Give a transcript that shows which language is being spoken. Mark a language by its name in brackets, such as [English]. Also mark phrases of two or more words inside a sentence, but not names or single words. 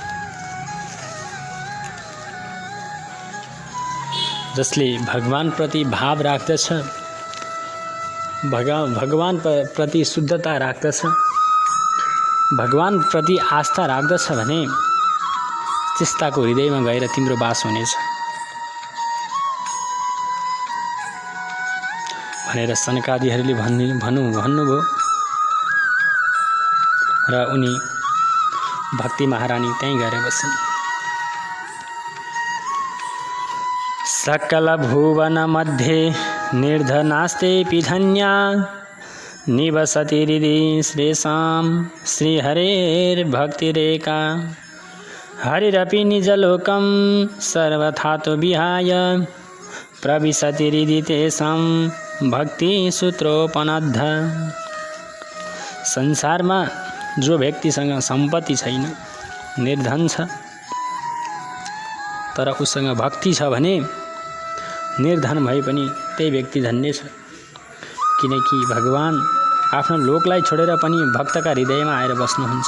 [Nepali] जसले भगवान प्रति भाव राख्दछ, भगवान प्रति शुद्धता राख्दछ, भगवान प्रति आस्था राख्दछ भने त्यस्ताको हृदयमा गएर तिम्रो बास हुनेछ भनेर सनकादिहरूले भन्नुभयो। र उनी भक्ति महारानी त्यहीँ गएर बसिन्। [Sanskrit] सकल भुवन मध्ये निर्धनास्तेऽपि धन्या निवसति हृदि श्रेषां श्रीहरेर्भक्तिरेका हरिरपि निजलोकं सर्वथा तो विहाय प्रविशति हृदि तेषां भक्तिसूत्रोपनद्ध। [Nepali] संसारमा जो व्यक्तिसँग सम्पत्ति छैन, निर्धन छ, तर उसँग भक्ति छ भने निर्धन भए पनि त्यही व्यक्ति धन्य छ। किनकि भगवान आफ्नो लोकलाई छोडेर पनि भक्तका हृदयमा आएर बस्नुहुन्छ।